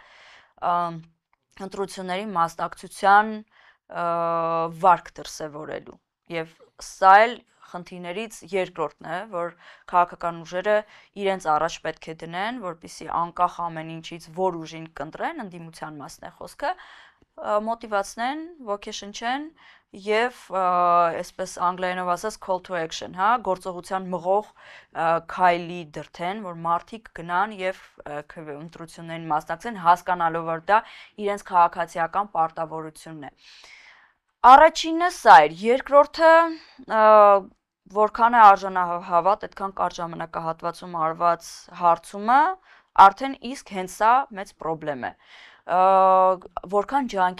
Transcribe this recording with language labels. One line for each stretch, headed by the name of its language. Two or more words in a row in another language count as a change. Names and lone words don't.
Armenian: ընտրությունների մասնակցության վարկ դրսևորելու։ Եվ սա էլ խնդիրներից երկրորդն է, որ քաղաքական ուժերը իրենց առաջ պետք է դնեն, որպեսզի անկախ ամեն ինչից որ ուժին կընտրեն, ընդդիմության մասն է խոսքը, մոտիվացնեն, ոգեշնչեն եւ այսպես անգլերենով ասած
English: call to action,
Armenian: հա, գործողության մղող քայլի դրթեն, որ մարդիկ գնան եւ ընտրություններին մասնակցեն, հասկանալով որ դա իրենց քաղաքացիական պարտավորությունն է։ Առաջինը սա էր, երկրորդը որքան է արժանահավատ, այդքան կարճ ժամանակահատվածում արված հարցումը արդեն իսկ հենց սա մեծ խնդրեմ է։ Որքան ջանք